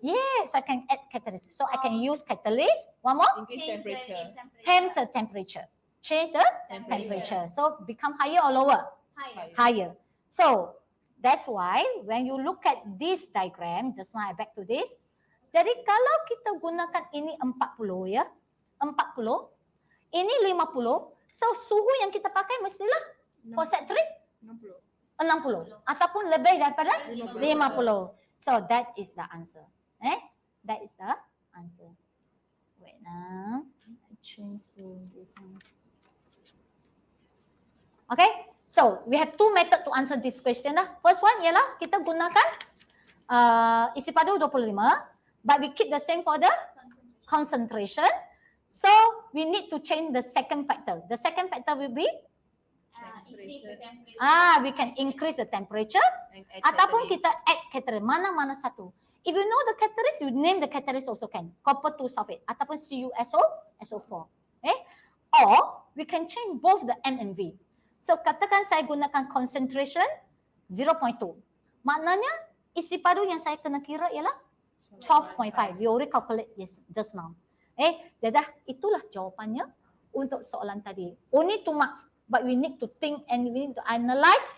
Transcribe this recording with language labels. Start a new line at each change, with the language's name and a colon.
English: Yes, I can add catalyst. So I can use catalyst. One more. Increase Change the temperature. Change the temperature. Change the temperature. So become higher or lower? Higher. Higher. So that's why when you look at this diagram, just now I back to this.
Malay: Jadi kalau kita gunakan ini 40 ya, 40, ini 50. So suhu yang kita pakai mestilah for set 3 60. 60 ataupun lebih daripada 50.
English: So that is the answer. That is the answer. Wait now. I change to this one. Okay. So we have two method to answer this question lah. First one
Malay: ialah kita gunakan isi padu 25,
English: but we keep the same for the concentration. So we need to change the second factor. The second factor will be Increase the temperature. we can increase the temperature And add
Malay: ataupun
English: catalyst.
Malay: kita add catalyst. Mana satu.
English: If you know the catalyst, you name the catalyst also can. Copper 2 sulfate ataupun CuSO, SO4. Okay? Or we can change both the M and V.
Malay: So katakan saya gunakan concentration 0.2. Maknanya isi padu yang saya kena kira ialah 12.5.
English: We already calculate this just now.
Malay: Jadi itulah jawapannya untuk soalan tadi.
English: Only 2 marks, but we need to think and we need to analyze.